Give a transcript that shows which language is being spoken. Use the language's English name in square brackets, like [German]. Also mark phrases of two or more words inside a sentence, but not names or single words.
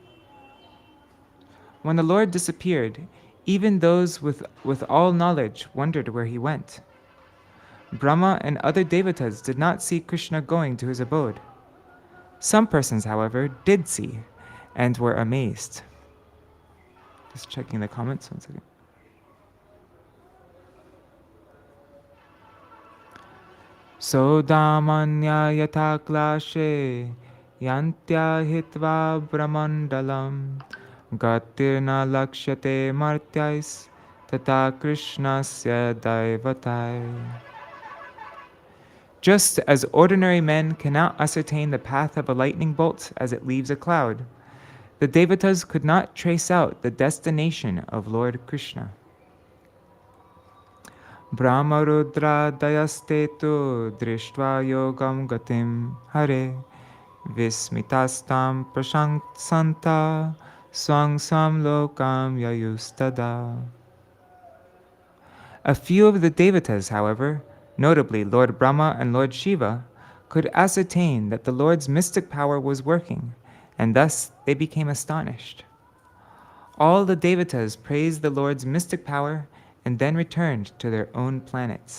[English] When the Lord disappeared, even those with all knowledge wondered where he went. Brahma and other Devatas did not see Krishna going to his abode. Some persons, however, did see and were amazed. Just checking the comments, 1 second. [Sanskrit] Sodamanya yatha klashe yantya hitva brahmandalam gatirna lakshyate martyais tata krishnasya daivatai. [English] Just as ordinary men cannot ascertain the path of a lightning bolt as it leaves a cloud, the Devatas could not trace out the destination of Lord Krishna. [Sanskrit] Brahmarudra dayastetu drishtva yogam gatim hare vismitastam prashanksanta swang sam lokam yayustada. [English] A few of the Devatas, however, notably Lord Brahma and Lord Shiva, could ascertain that the Lord's mystic power was working, and thus they became astonished. All the Devatas praised the Lord's mystic power and then returned to their own planets.